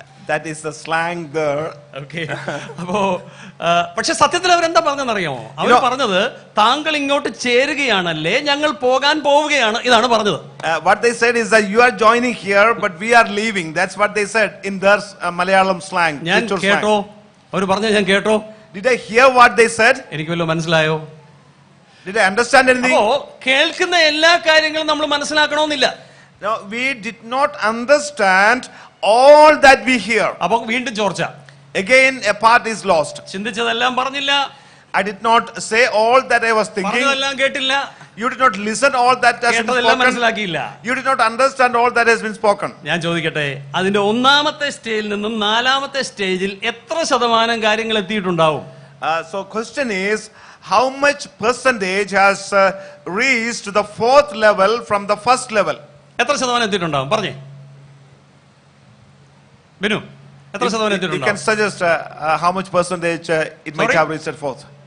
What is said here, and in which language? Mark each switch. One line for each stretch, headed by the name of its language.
English: That is the slang there. Okay.
Malayalam: അപ്പോ പക്ഷെ സത്യത്തിൽ അവരെന്താ പറഞ്ഞെന്നറിയാമോ? അവർ പറഞ്ഞത് താങ്കൾ ഇങ്ങോട്ട് ചേരുകയാണല്ലേ ഞങ്ങൾ പോകാൻ പോവുകയാണ്, ഇതാണ് പറഞ്ഞത്.
English: What they said is that you are joining here but we are leaving. That's what they said in their Malayalam slang.
Malayalam: ഞാൻ കേട്ടോ, അവർ പറഞ്ഞത് ഞാൻ കേട്ടോ.
English: Did I hear what they said?
Malayalam: എനിക്ക് വല്ലതും മനസ്സിലായോ?
English: Did I understand anything?
Malayalam: അപ്പോ കേൾക്കുന്ന എല്ലാ കാര്യങ്ങളും നമ്മൾ മനസ്സിലാക്കണമെന്നില്ല.
English: No, we did not understand all that we hear.
Malayalam: അപ്പൊ വീണ്ടും ചോർച്ച.
English: Again a part is lost.
Malayalam: ചിന്തിച്ചതെല്ലാം പറഞ്ഞില്ല.
English: I did not say all that I was thinking.
Malayalam: പറഞ്ഞതെല്ലാം കേട്ടില്ല.
English: You did not listen all that has been spoken.
Malayalam: മനസ്സിലാക്കിയില്ല.
English: You did not understand all that has been spoken.
Malayalam: ഞാൻ ചോദിക്കട്ടെ, അതിന്റെ ഒന്നാമത്തെ സ്റ്റേജിൽ നിന്നും നാലാമത്തെ സ്റ്റേജിൽ എത്ര ശതമാനം കാര്യങ്ങൾ എത്തിയിട്ടുണ്ടാവും?
English: So question is, how much percentage has reached to the fourth level from the first level?
Malayalam: എത്ര ശതമാനം എത്തിയിട്ടുണ്ടാവും? പറഞ്ഞേ ബിനു, എത്ര ശതമാനം എത്തിയിട്ടുണ്ടാവും?
English: You can suggest how much percentage it might have reached at fourth.